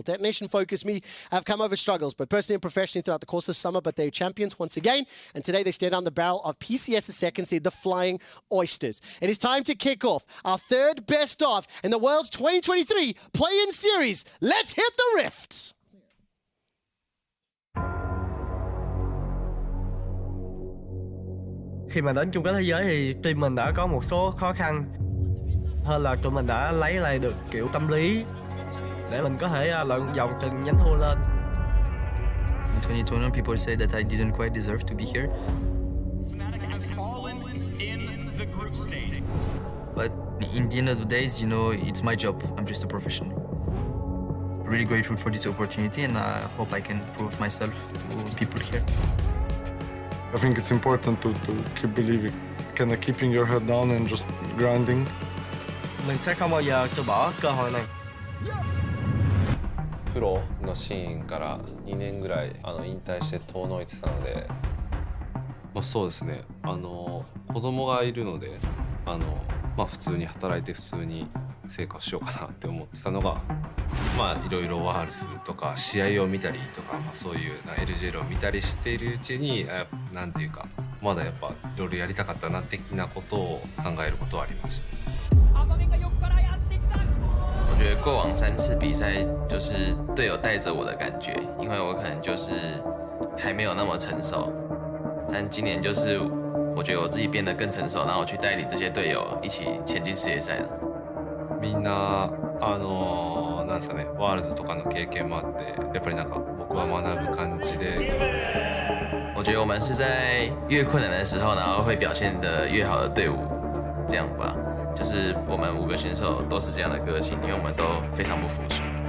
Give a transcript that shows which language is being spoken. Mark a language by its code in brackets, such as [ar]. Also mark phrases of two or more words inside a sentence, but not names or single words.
[en] Detonation FocusMe have come over struggles, both personally and professionally throughout the course of summer, but they're champions once again. And today they stare down the barrel of PCS's second seed, the Flying Oysters. It is time to kick off our third best of in the World's 2023 Play-In Series. Let's hit the rift! [vi] Khi mà đến chung kết thế giới thì team mình đã có một số khó khăn hơn là tụi mình đã lấy lại được kiểu tâm lý để mình có thể lợi dụng từng nhánh thua lên. [en] In 2021, people say that I didn't quite deserve to be here. But in the end of the days, you know, it's my job. I'm just a professional. Really grateful for this opportunity, and I hope I can prove myself to people here. I think it's important to keep believing, kind of keeping your head down and just grinding. [vi] Mình sẽ không bao giờ từ bỏ cơ hội này. [ja] プロのシーンから2年ぐらい引退して遠のいてたので、そうですね。子供がいるので、普通に働いて普通に成果しようかなって思ってたのが、いろいろワールズとか試合を見たりとか、そういうLGL を見たりしているうちに、なんていうか、まだやっぱいろいろやりたかったな的なことを考えることはありました。 [zh] 我觉得过往3次比赛就是队友带着我的感觉，因为我可能就是还没有那么成熟，但今年就是我觉得我自己变得更成熟，然后去带领这些队友一起前进世界赛了。 [ja] みんななんですかね、ワールズとかの経験もあって、やっぱりなんか僕は学ぶ感じで。 [zh] 我觉得我们是在越困难的时候，然后会表现得越好的队伍，这样吧。就是我们5个选手都是这样的个性，因为我们都非常不服输。